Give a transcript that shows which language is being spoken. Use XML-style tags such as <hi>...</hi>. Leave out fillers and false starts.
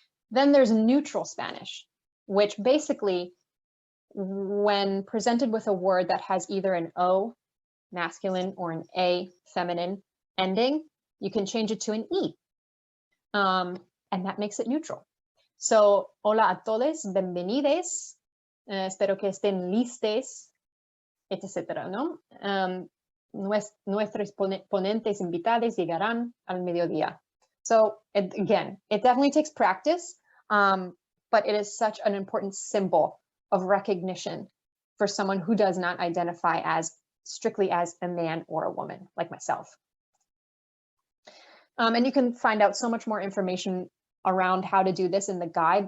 <en>Then there's neutral Spanish, which basically, when presented with a word that has either an O, masculine, or an A, feminine ending, you can change it to an E, and that makes it neutral.</en> <es>So, hola a todos, bienvenides, espero que estén listes, etc., ¿no? Nuestros ponentes invitados llegarán al mediodía.</es> <en>So again, it definitely takes practice, but it is such an important symbol of recognition for someone who does not identify as strictly as a man or a woman, like myself. And you can find out so much more information around how to do this in the guide.</en>